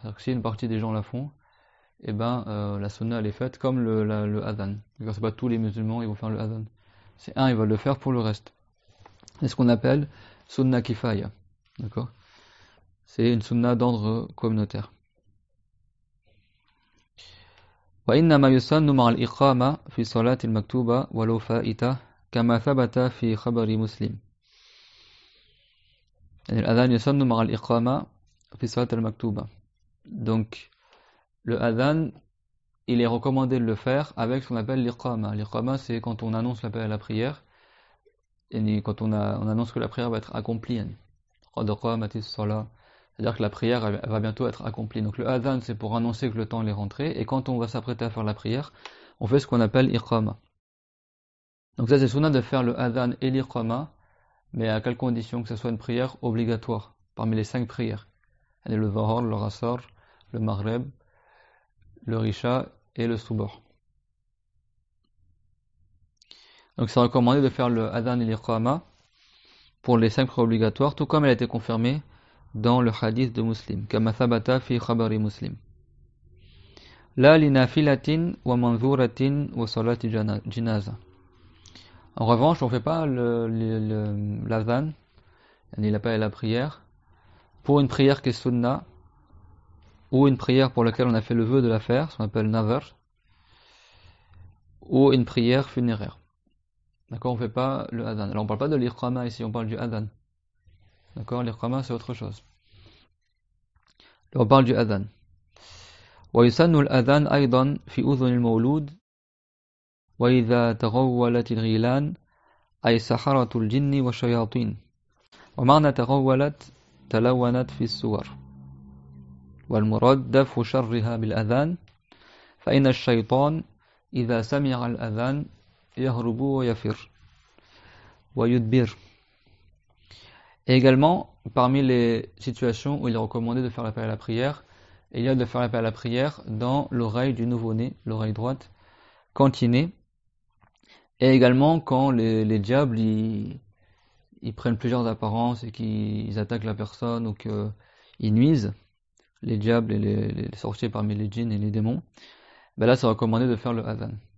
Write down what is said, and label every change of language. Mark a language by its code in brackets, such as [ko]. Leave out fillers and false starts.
[fr] C'est-à-dire que si une partie des gens la font, eh ben la sunnah elle est faite comme le adhan. C'est pas tous les musulmans ils vont faire le adhan. C'est un, ils veulent le faire pour le reste. C'est ce qu'on appelle sunnah kifaya. D'accord ? C'est une sunnah d'ordre communautaire. [ar] وإنما يسن مع الإقامة في صلاة المكتوبة ولو فائتة كما ثبت في خبر مسلم. الأذان يسن مع الإقامة في صلاة المكتوبة. [fr] Donc le adhan il est recommandé de le faire avec ce qu'on appelle l'iqama. L'iqama c'est quand on annonce l'appel à la prière et quand on annonce que la prière va être accomplie. [ar] قد قامت الصلاة. [fr] C'est-à-dire que la prière elle va bientôt être accomplie. Donc le adhan c'est pour annoncer que le temps est rentré, et quand on va s'apprêter à faire la prière, on fait ce qu'on appelle iqama. Donc ça c'est sunnah de faire le adhan et l'iqama, mais à quelle condition? Que ce soit une prière obligatoire, parmi les 5 prières. Le Dhuhr, le Asr, le Maghrib, le Risha et le Subh. Donc c'est recommandé de faire le adhan et l'iqama pour les 5 prières obligatoires, tout comme elle a été confirmée dans le hadith de Muslim, [ar] كما ثبت في خبر مسلم. لا لنافلة ومنذورة وصلاة جنازة. [fr] En revanche, on ne fait pas l'adhan, ni l'appel à la prière, pour une prière qui est sunnah, ou une prière pour laquelle on a fait le vœu de la faire, ce qu'on appelle nazar, ou une prière funéraire. D'accord, on ne fait pas le adhan. Alors on ne parle pas de l'iqama ici, on parle du adhan. D'accord, l'iqama c'est autre chose. On parle du adhan. [ar] ويسن الأذان أيضا في أذن المولود وإذا تغولت الغيلان أي سحرة الجن والشياطين. ومعنى تغولت تلونت في الصور، والمراد دفع شرها بالأذان، فإن الشيطان إذا سمع الأذان يهرب ويفر ويدبر. [fr] Et également, parmi les situations où il est recommandé de faire l'appel à la prière, il y a de faire l'appel à la prière dans l'oreille du nouveau-né, l'oreille droite, quand il naît, et également quand les diables ils prennent plusieurs apparences et qu'ils attaquent la personne ou qu'ils nuisent, les diables et les sorciers parmi les djinns et les démons, ben là c'est recommandé de faire le adhan.